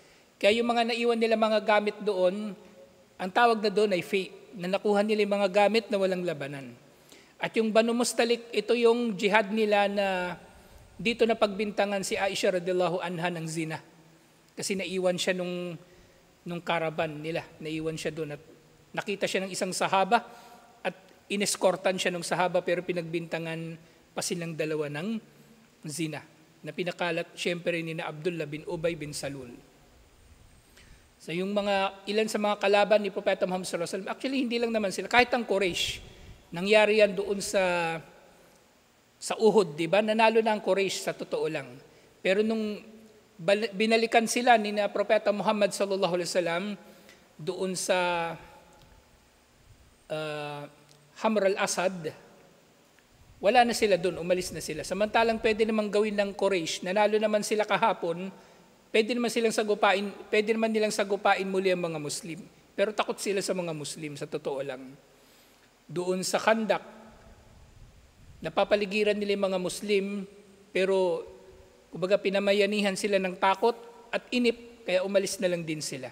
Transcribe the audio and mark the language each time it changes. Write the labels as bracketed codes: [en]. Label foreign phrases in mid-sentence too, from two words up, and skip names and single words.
[tl] Kaya yung mga naiwan nila mga gamit doon, ang tawag na doon ay fay, na nakuha nila yung mga gamit na walang labanan. At yung Banu Mustalik, ito yung jihad nila na dito na pagbintangan si Aisha [ar] رضي الله عنها [tl] ng zina. Kasi naiwan siya nung caravan nila. Naiwan siya doon at nakita siya ng isang sahaba at ineskortan siya ng sahaba pero pinagbintangan pa silang dalawa ng zina. Na pinakalat syempre ni na Abdullah bin Ubay bin Salul. So yung ilan sa mga kalaban ni Propeta Muhammad [ar] صلى الله عليه وسلم, [tl] actually hindi lang naman sila, kahit ang Quraysh, nangyari yan doon sa Uhud, di ba? Nanalo na ang Quraysh sa totoo lang. Pero nung binalikan sila ni na Propeta Muhammad [ar] صلى الله عليه وسلم [tl] doon sa Hamr al-Asad, wala na sila doon, umalis na sila. Samantalang pwede namang gawin ng Quraysh, nanalo naman sila kahapon, pwede naman nilang sagupain muli ang mga Muslim. Pero takot sila sa mga Muslim, sa totoo lang. Doon sa Khandak, napapaligiran nila yung mga Muslim, pero kumbaga pinamayanihan sila ng takot at inip, kaya umalis na lang din sila.